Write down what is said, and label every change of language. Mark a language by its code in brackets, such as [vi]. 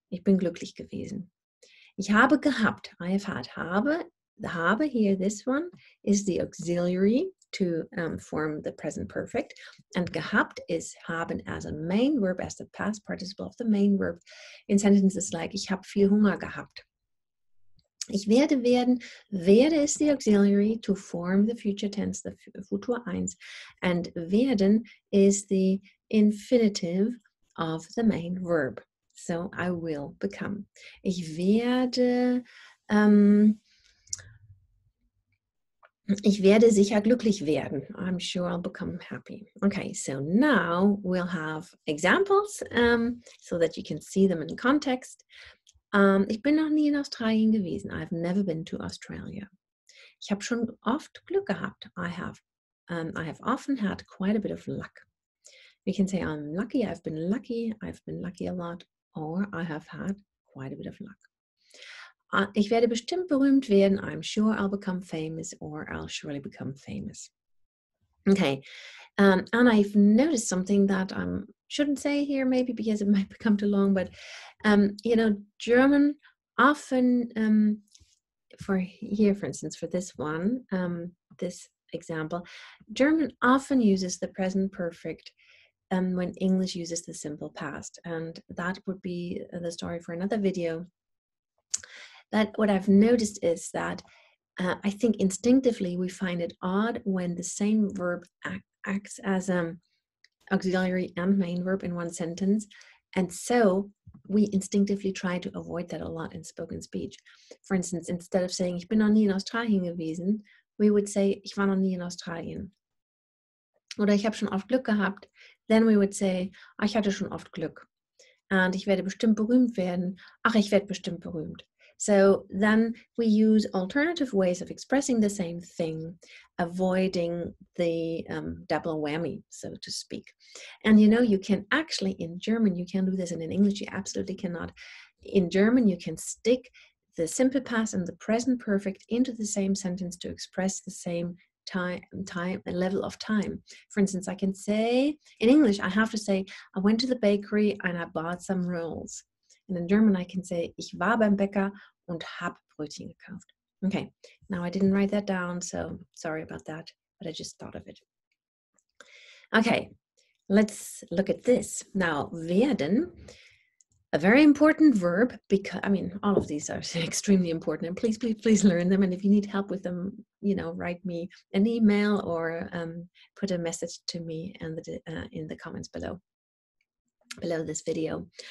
[de] Ich bin glücklich gewesen. Ich habe gehabt, [en] I have had. The habe here, this one, is the auxiliary to form the present perfect. And gehabt is haben as a main verb, as the past participle of the main verb in sentences like [de] ich habe viel Hunger gehabt. Ich werde werden. [en] Werde is the auxiliary to form the future tense, the Futur 1. And werden is the infinitive of the main verb. So I will become. [de] Ich werde Ich werde sicher glücklich werden. [en] I'm sure I'll become happy. Okay, so now we'll have examples so that you can see them in context. [de] Ich bin noch nie in Australien gewesen. [en] I've never been to Australia. [de] Ich habe schon oft Glück gehabt. [en] I have often had quite a bit of luck. We can say I'm lucky, I've been lucky a lot, or I have had quite a bit of luck. [de] Ich werde bestimmt berühmt werden. [en] I'm sure I'll become famous, or I'll surely become famous. Okay, and I've noticed something that I shouldn't say here, maybe because it might become too long, but German often, for instance, for this one, this example, German often uses the present perfect when English uses the simple past, and that would be the story for another video. That what I've noticed is that I think instinctively we find it odd when the same verb acts as auxiliary and main verb in one sentence, and so we instinctively try to avoid that a lot in spoken speech. For instance, instead of saying [de] ich bin noch nie in Australien gewesen, [en] we would say [de] ich war noch nie in Australien. Oder ich habe schon oft Glück gehabt. [en] Then we would say, [de] ich hatte schon oft Glück. Und ich werde bestimmt berühmt werden. Ach, ich werde bestimmt berühmt. [en] So then we use alternative ways of expressing the same thing, avoiding the double whammy, so to speak. And you can actually, in German, you can do this, and in English, you absolutely cannot. In German, you can stick the simple past and the present perfect into the same sentence to express the same time level of time. For instance, I can say, in English, I have to say, I went to the bakery and I bought some rolls. And in German, I can say, [de] ich war beim Bäcker und habe Brötchen gekauft. [en] Okay, now I didn't write that down, so sorry about that, but I just thought of it. Okay, let's look at this. Now, werden, a very important verb, because, all of these are extremely important, and please learn them. And if you need help with them, write me an email or put a message to me in the comments below this video.